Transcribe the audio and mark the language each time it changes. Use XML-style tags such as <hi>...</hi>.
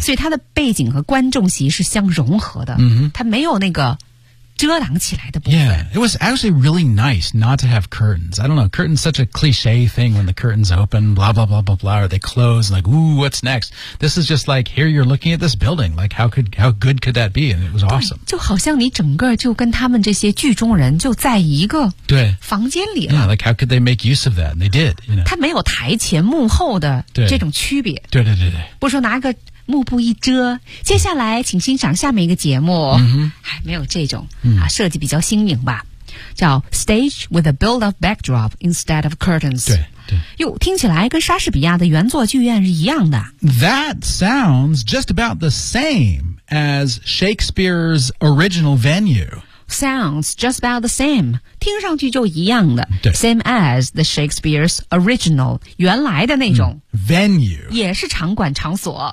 <zh>所以它的背景和观众席是相融合的、 mm-hmm. 它没有那个遮挡起来的部分</zh> <en>Yeah, it was actually really nice not to have curtains. I don't know, curtains such a cliche thing when the curtains open, blah, blah, blah, blah, blah, or they close, like, ooh, what's next? This is just like, here you're looking at this building, like, how good could that be? And it was awesome.</en> <zh>就好像你整个就跟他们这些剧中人就在一个房间里了。</zh> <en>Yeah, like, how could they make use of that? And they did, you know.</en> <zh>它没有台前幕后的这种区别。对对对对。不说拿个幕布一遮，接下来请欣赏下面一个节目、 mm-hmm. 哎、没有这种、 mm-hmm. 啊、设计比较新颖吧，叫</zh> <en>Stage with a build-up backdrop instead of curtains。</en> <zh>对对，哟，听起来跟莎士比亚的原作剧院是一样的。</zh> <en>That sounds just about the same as Shakespeare's original venue。 Sounds just about the same，</en> <zh>听上去就一样的。</zh> <en>Same as the Shakespeare's original，</en> <zh>原来的那种、</zh> <en>mm-hmm. Venue</en> <zh>也是场馆场所。</zh>